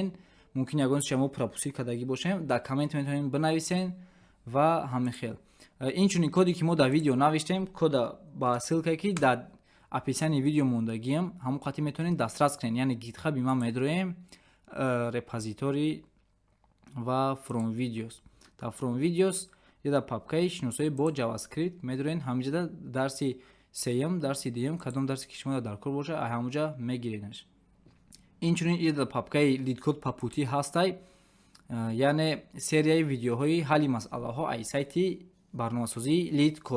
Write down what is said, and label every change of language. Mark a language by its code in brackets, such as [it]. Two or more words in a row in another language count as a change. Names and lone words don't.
[tg] мумкин ягон чиз пропуск кардагӣ бошем, дар коммент метавонем бинависен ва ҳамин хел. инчунин коди ки мо дар видео навиштем, кода ба ссилкае ки дар описанияи видео мондагиам ҳамон қати метавонед дастрас кунед. яъне гитхаби ман медроем репозитори ва from videos. дар from videos я дар папкаи шиносоӣ бо javascript медроен ҳаминҷода дарси сеюм, дарси дуюм, кадом дарсе ки шумо дар кор боша ҳамонҷа мегиредаш. инчунин я дар папкаи лидкод папутӣ ҳастай, яъне серияи видеоҳои ҳалли масъалаҳо ай сайти барномасозии лидкод.